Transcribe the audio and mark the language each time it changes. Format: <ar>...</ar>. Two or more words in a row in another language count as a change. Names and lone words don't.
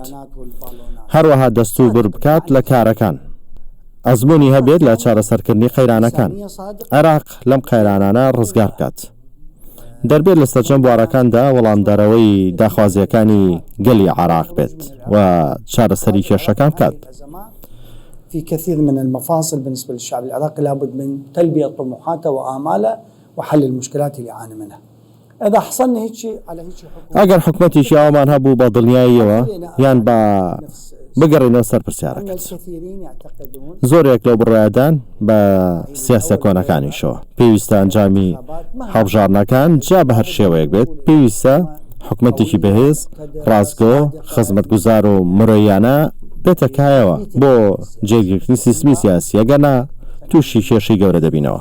<ckb>هەروەها دەستوو بر بکات لە کارەکان، ئەزمموی هەبێت لە چارەسەرکردنی قەیرانەکان، عێراق لەم قەیرانانە ڕزگار بکات. دەربێت لە سەرجەم بوارەکاندا وەڵامدارەوەی داخوازیەکانی گەلی عێراق بێت و چارەسەری کێشەکان بکات.</ckb> <ar>في كثير من المفاصل بالنسبة للشعب العراقي لابد من تلبية طموحاته وآماله وحل المشكلات اللي يعاني منها. إذا حصلنا هيك شيء على هيك حكومة</ar> <ckb>ئەگەر حکومەتێکی ئەومان هەبوو بە دڵنیاییەوە یان بە بگەڕێنەوە سەر پرسیارەکەت. زۆرێک لەو بڕایدان بە سیاسە کۆنەکانیشەوە پێویستە ئەنجامی هەڵبژارنەکان جا بە هەر شێوەیەک بێت، پێویستە حکومەتێکی بەهێز ڕازگۆ خزمەتگوزار و مرۆیانە بێتەکایەوە بۆ جێگیرتنی سیستمی سیاسی، ئەگەنا تووشی کێشەی گەورە دەبینەوە.</ckb>